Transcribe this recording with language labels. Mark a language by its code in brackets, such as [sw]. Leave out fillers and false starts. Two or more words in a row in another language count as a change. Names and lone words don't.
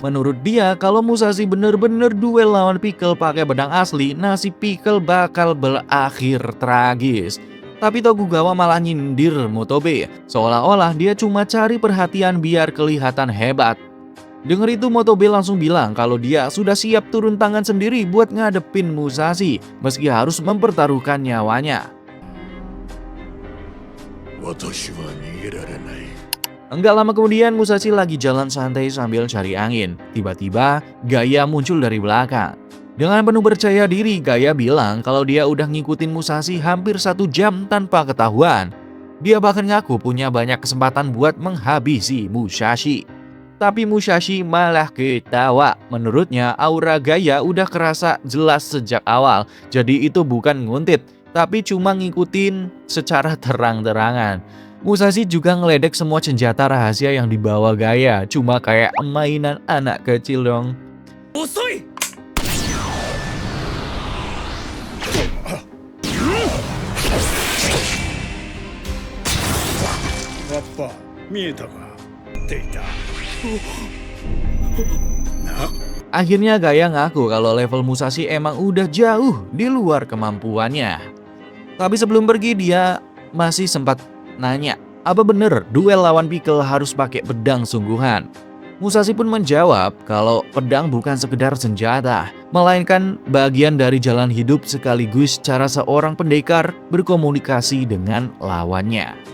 [id] Menurut dia, kalau Musashi bener-bener duel lawan Pickle pakai pedang asli, nasib Pickle bakal berakhir tragis. Tapi Tokugawa malah nyindir Motobe, seolah-olah dia cuma cari perhatian biar kelihatan hebat. Dengar itu Motobe langsung bilang kalau dia sudah siap turun tangan sendiri buat ngadepin Musashi meski harus mempertaruhkan nyawanya. [ja] 私は逃げられない。 [id] Enggak lama kemudian Musashi lagi jalan santai sambil cari angin. Tiba-tiba Gaia muncul dari belakang. Dengan penuh percaya diri, Gaia bilang kalau dia udah ngikutin Musashi hampir 1 jam tanpa ketahuan. Dia bahkan ngaku punya banyak kesempatan buat menghabisi Musashi. Tapi Musashi malah ketawa. Menurutnya aura Gaia udah kerasa jelas sejak awal. Jadi itu bukan nguntit, tapi cuma ngikutin secara terang-terangan. Musashi juga ngeledek semua senjata rahasia yang dibawa Gaia. Cuma kayak mainan anak kecil dong. [ja] 遅い。ラッパ、見えたか。データ。な。 [id] Akhirnya Gaia ngaku kalau level Musashi emang udah jauh di luar kemampuannya. Tapi sebelum pergi dia masih sempat nanya, apa bener duel lawan Pickle harus pakai pedang sungguhan? Musashi pun menjawab kalau pedang bukan sekedar senjata, melainkan bagian dari jalan hidup sekaligus cara seorang pendekar berkomunikasi dengan lawannya.